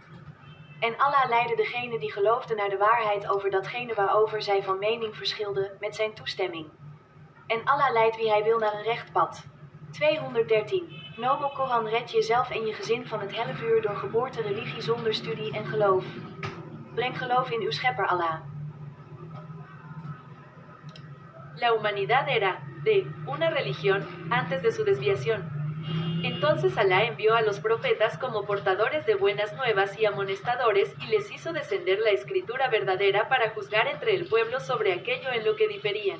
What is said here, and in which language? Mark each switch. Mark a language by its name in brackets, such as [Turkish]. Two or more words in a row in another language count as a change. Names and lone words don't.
[Dutch] En Allah leidde degenen die geloofden naar de waarheid over datgene waarover zij van mening verschilden, met zijn toestemming. En Allah leidt wie hij wil naar een recht pad. 213. Nobel Koran red jezelf en je gezin van het hellevuur door geboorte, religie zonder studie en geloof. Breng geloof in uw schepper Allah. [Spanish] La humanidad era, de, una religión, antes de su desviación. Entonces Alá envió a los profetas como portadores de buenas nuevas y amonestadores y les hizo descender la escritura verdadera para juzgar entre el pueblo sobre aquello en lo que diferían.